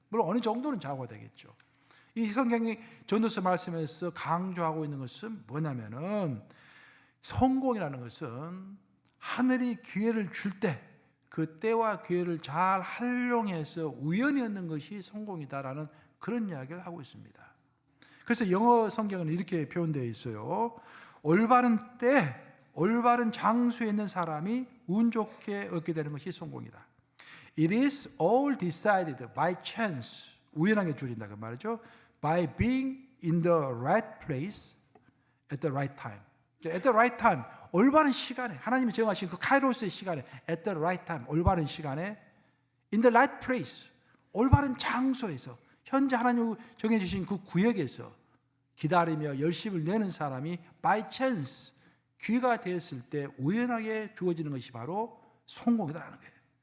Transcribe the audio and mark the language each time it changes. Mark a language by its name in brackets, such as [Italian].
[Korean] 물론 어느 정도는 좌우가 되겠죠. 이 성경이 전도서 말씀에서 강조하고 있는 것은 뭐냐면은, 성공이라는 것은 하늘이 기회를 줄 때 그 때와 기회를 잘 활용해서 우연히 얻는 것이 성공이다라는 그런 이야기를 하고 있습니다. 그래서 영어 성경은 이렇게 표현되어 있어요. 올바른 때, 올바른 장소에 있는 사람이 운 좋게 얻게 되는 것이 성공이다. [English] It is all decided by chance. [Korean] 우연하게 주어진다 그 말이죠. [English] By being in the right place at the right time. At the right time, [Korean] 올바른 시간에, 하나님이 정하신 그 카이로스의 시간에, [English] at the right time, [Korean] 올바른 시간에, [English] in the right place, [Korean] 올바른 장소에서, 현재 하나님 정해주신 그 구역에서 기다리며 열심을 내는 사람이 [English] by chance, [Korean] 기회가 되었을 때 우연하게 주어지는 것이 바로 성공이라는 거예요.